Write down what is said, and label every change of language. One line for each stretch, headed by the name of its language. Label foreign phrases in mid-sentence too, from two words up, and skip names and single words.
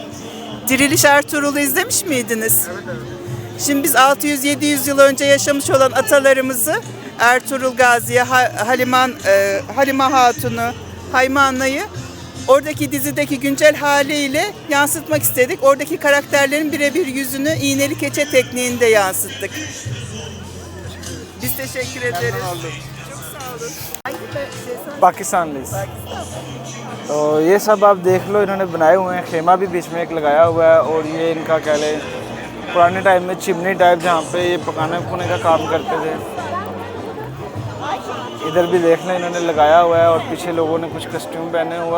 Turkish: Diriliş Ertuğrul'u izlemiş miydiniz? Şimdi biz 600-700 yıl önce yaşamış olan atalarımızı Ertuğrul Gazi'ye, Halime Hatun'u, Haymana'yı oradaki dizideki güncel haliyle yansıtmak istedik. Oradaki karakterlerin birebir yüzünü iğneli keçe tekniğinde yansıttık. Biz teşekkür ederiz. Çok sağ olun.
Hindi: पाकिस्तान तो ये सब आप देख लो, इन्होंने बनाए हुए हैं। खेमा भी बीच में एक लगाया हुआ है और ये इनका कह लें पुराने टाइम में चिमनी टाइप जहाँ पे ये पकाने पुकाने का काम करते थे। इधर भी देख लें इन्होंने लगाया हुआ है और पीछे लोगों ने कुछ कस्ट्यूम पहने हुआ है।